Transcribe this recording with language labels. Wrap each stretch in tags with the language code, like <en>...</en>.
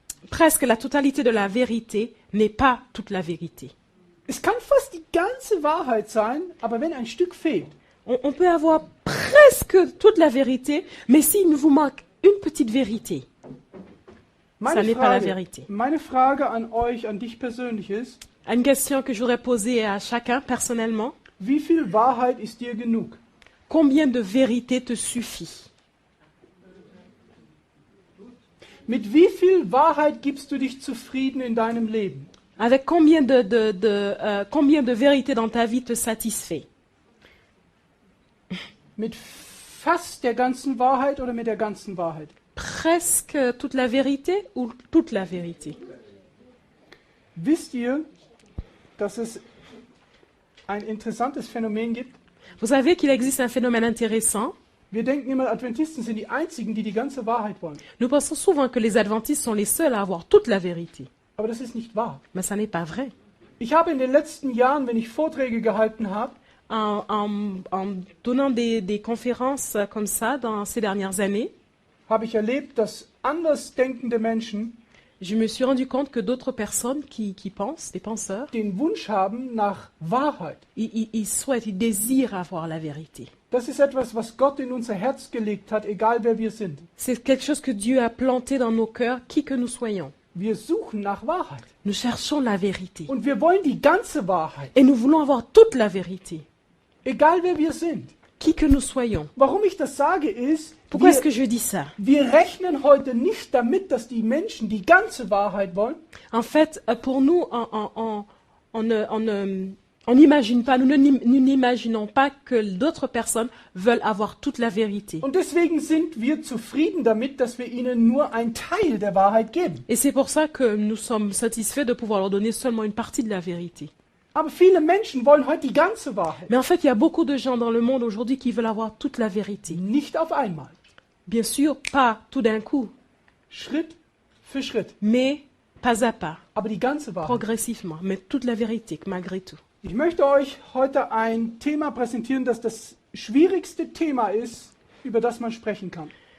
<fr>Presque la totalité de la vérité n'est pas toute la vérité.</fr> <de>Es kann fast die ganze Wahrheit sein, aber wenn ein Stück fehlt,</de> <fr>On peut avoir presque toute la vérité, mais s'il vous manque une petite vérité, ça n'est pas la vérité.</fr> <de>meine Frage an euch, an dich persönlich ist,</de> <fr>Une question que j'aurais posée à chacun personnellement,</fr> <de>wie viel Wahrheit ist dir genug?</de> <fr>combien de vérité te suffit?</fr> <de>Mit wie viel Wahrheit gibst du dich zufrieden in deinem Leben?</de> <fr>Avec combien de vérité dans ta vie te satisfait?</fr> <de>Mit fast der ganzen Wahrheit oder mit der ganzen Wahrheit?</de> <fr>Presque toute la vérité ou toute la vérité?</fr> <de>Wisst ihr, dass es ein interessantes Phänomen gibt?</de> <fr>Vous savez qu'il existe un phénomène intéressant.</fr> <de>Wir denken immer, Adventisten sind die Einzigen, die die ganze Wahrheit wollen.</de> <fr>Nous pensons souvent que les adventistes sont les seuls à avoir toute la vérité.</fr> <de>Aber das ist nicht wahr.</de> <fr>Mais ça n'est pas vrai.</fr> <de>Ich habe in den letzten Jahren, wenn ich Vorträge gehalten habe,</de> <fr>En donnant des conférences comme ça dans ces dernières années,</fr> <de>habe ich erlebt, dass andersdenkende Menschen</de> <fr>je me suis rendu compte que d'autres personnes qui pensent, des penseurs,</fr> <de>den Wunsch haben nach Wahrheit.</de> <fr>ils souhaitent, ils désirent avoir la vérité.</fr> <de>Das ist etwas, was Gott in unser Herz gelegt hat, egal wer wir sind.</de> <fr>C'est quelque chose que Dieu a planté dans nos cœurs, qui que nous soyons.</fr> <de>Wir suchen nach Wahrheit.</de> <fr>Nous cherchons la vérité.</fr> <de>Und wir wollen die ganze Wahrheit,</de> <fr>Et nous voulons avoir toute la vérité,</fr> <de>egal wer wir sind.</de> <fr>qui que nous soyons.</fr> <de>Warum ich das sage ist,</de> <fr>Pourquoi est-ce que je dis ça?</fr> <de>wir rechnen heute nicht damit, dass die Menschen die ganze Wahrheit wollen.</de> <fr>En fait, pour nous, on n'imagine pas, nous n'imaginons pas que d'autres personnes veulent avoir toute la vérité.</fr> <de>Und deswegen sind wir zufrieden damit, dass wir ihnen nur einen Teil der Wahrheit geben.</de> <fr>Et c'est pour ça que nous sommes satisfaits de pouvoir leur donner seulement une partie de la vérité.</fr> <de>Aber viele Menschen wollen heute die ganze Wahrheit.</de> <fr>Mais en fait, il y a beaucoup de gens dans le monde aujourd'hui qui veulent avoir toute la vérité.</fr> <de>Nicht auf einmal.</de> <fr>Bien sûr, pas tout d'un coup,</fr> <de>Schritt für Schritt.</de> <fr>mais pas à pas,</fr> <de>Aber die ganze Wahrheit.</de> <fr>progressivement, mais toute la vérité malgré tout.</fr> <de>Ich möchte euch heute ein Thema präsentieren, das das schwierigste Thema ist, über das man sprechen kann.</de>